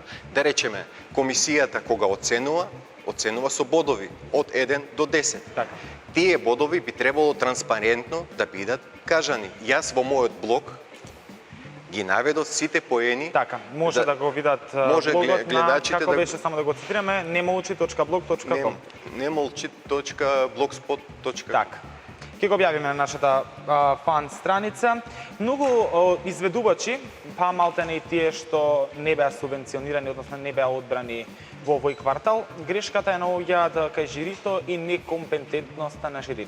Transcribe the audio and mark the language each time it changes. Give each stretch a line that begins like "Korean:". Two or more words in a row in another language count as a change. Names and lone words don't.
Macedonian: Да речеме, комисијата кога оценува со бодови од 1 до 10. Така. Тие бодови би требало транспарентно да бидат кажани. Јас во мојот блог ги наведов сите поени. Така, може да го видат може блогот на, гледачите како да беше, само да го цитираме, nemolchi.blog.com. nemolchi.blogspot.com. Така. Ќе го објавиме на нашата фан страница. Многу изведувачи, па малтене и тие што не беа субвенционирани, односно не беа одбрани во овој квартал, грешката е наоѓаат кај жирито и некомпетентноста на жирито.